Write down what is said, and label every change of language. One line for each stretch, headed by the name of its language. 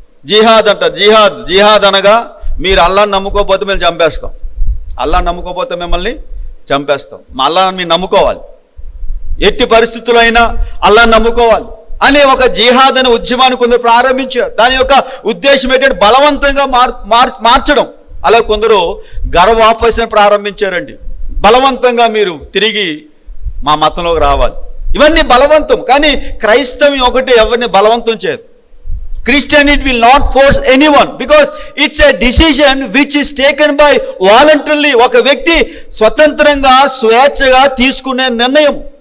Telugu: జిహాద్ అంట, జిహాద్ అనగా మీరు అల్లాహ్ని నమ్ముకోకపోతే మేము చంపేస్తాం, అల్లాహ్ని నమ్ముకోకపోతే మిమ్మల్ని చంపేస్తాం, మా అల్లాహ్ని మీరు నమ్ముకోవాలి, ఎట్టి పరిస్థితుల్లో అయినా అల్లాహ్ని నమ్ముకోవాలి అనే ఒక జిహాద్ అనే ఉద్యమాన్ని కొందరు ప్రారంభించారు. దాని యొక్క ఉద్దేశం ఏంటంటే బలవంతంగా మార్చడం. అలా కొందరు గర్వాపసన ప్రారంభించారండి. బలవంతంగా మీరు తిరిగి మా మతంలోకి రావాలి. ఇవన్నీ బలవంతం. కానీ క్రైస్తవం ఒకటి ఎవరిని బలవంతం చేయదు.
English: Christianity will not force anyone because it's a decision which is taken by voluntarily.
Telugu: ఒక వ్యక్తి స్వతంత్రంగా స్వేచ్ఛగా తీసుకునే నిర్ణయం.